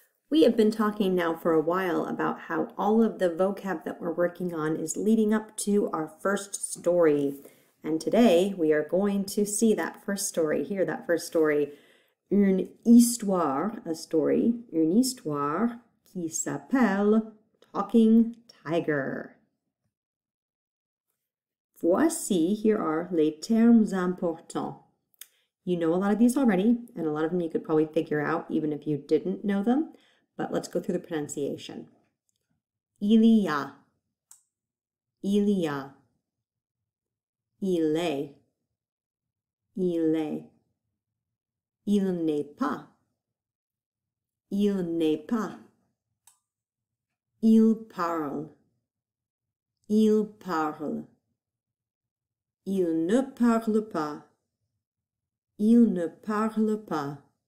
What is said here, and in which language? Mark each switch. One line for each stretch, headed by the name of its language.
English: We have been talking now for a while about how all of the vocab that we're working on is leading up to our first story. And today we are going to see that first story, hear that first story.
French: Une histoire,
English: a story,
French: une histoire qui s'appelle Talking Tiger. Voici,
English: here are
French: les termes importants.
English: You know a lot of these already, and a lot of them you could probably figure out even if you didn't know them, but let's go through the pronunciation.
French: Il y a, il y a, il est, il est, il n'est pas, il n'est pas, il parle, il parle, il ne parle pas, il ne parle pas.